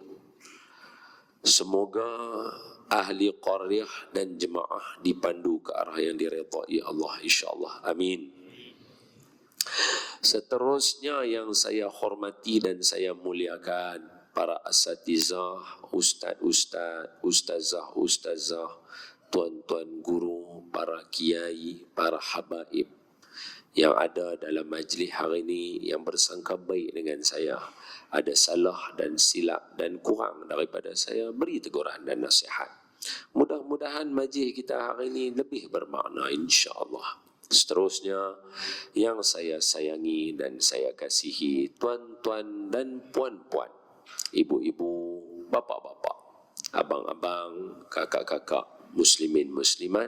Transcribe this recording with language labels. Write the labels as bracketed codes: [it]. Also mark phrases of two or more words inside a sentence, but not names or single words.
[ms] Semoga ahli qaryah dan jemaah dipandu ke arah yang diredai Allah insya-Allah. Amin. Seterusnya yang saya hormati dan saya muliakan para asatizah, ustazah, tuan-tuan guru, para kiai, para habaib yang ada dalam majlis hari ini yang bersangka baik dengan saya, ada salah dan silap dan kurang daripada saya, beri teguran dan nasihat. Mudah-mudahan majlis kita hari ini lebih bermakna insya-Allah. Seterusnya yang saya sayangi dan saya kasihi tuan-tuan dan puan-puan, ibu-ibu, bapa-bapa, abang-abang, kakak-kakak, muslimin muslimat.